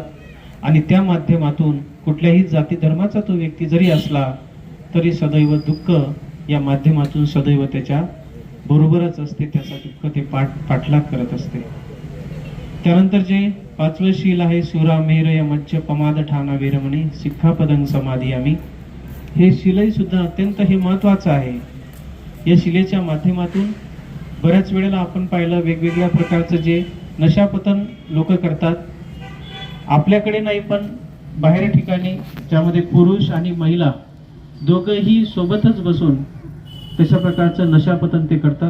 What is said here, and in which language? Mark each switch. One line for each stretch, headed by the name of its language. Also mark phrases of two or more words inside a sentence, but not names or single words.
Marathi: आणि त्या माध्यमातून कुठल्याही जाती धर्माचा तो व्यक्ती जरी असला तरी सदैव दुःख या माध्यमातून सदैव त्याच्या बरोबरच असते, त्याचा दुःख ते पाठलाग करत असते. त्यानंतर जे पाचवं शील आहे
Pali: सुरामेरय मज्ज पमाद ठाणा वेरमणी सिक्खापदं समादियामि.
Marathi: हे शीलही सुद्धा अत्यंत हे महत्वाचं आहे. या शिलेच्या माध्यमातून बऱ्याच वेळेला आपण पाहिलं वेगवेगळ्या प्रकारचं जे नशापतन लोक करतात, आपल्याकडे नाही पण बाहेर ठिकाणी, ज्यामध्ये पुरुष आणि महिला दोघंही सोबतच बसून तशा प्रकारचं नशापतन ते करतात.